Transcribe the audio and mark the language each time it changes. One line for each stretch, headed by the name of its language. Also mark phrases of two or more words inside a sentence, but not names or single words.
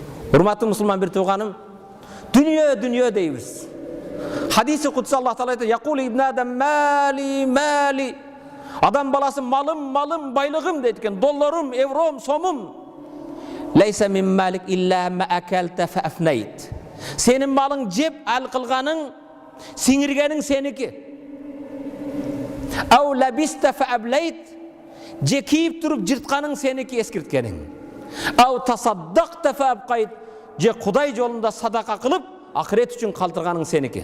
Kyrgyz: Урматтуу мусулман бир тууганым, дүнүйө дейбиз.
Arabic: حديث قدسي الله تعالى
Kyrgyz: айтат:
Arabic: "يقول ابن آدم مالي مالي."
Kyrgyz: Адам баласы малым, байлыгым дейт экен, долларым, евром, сомум.
Arabic: ليس من مالك إلا ما أكلت فأفنيت.
Kyrgyz: Сенин малың жеп ал кылганың, сиңиргениң сеники.
Arabic: أو لبست فأبليت.
Kyrgyz: Же кийип туруп жыртканың сеники, эскирткениң.
Arabic: أو تصدقت فأبقيت.
Kyrgyz: Же Кудай жолунда садака кылып, акырет үчүн калтырганың сеники.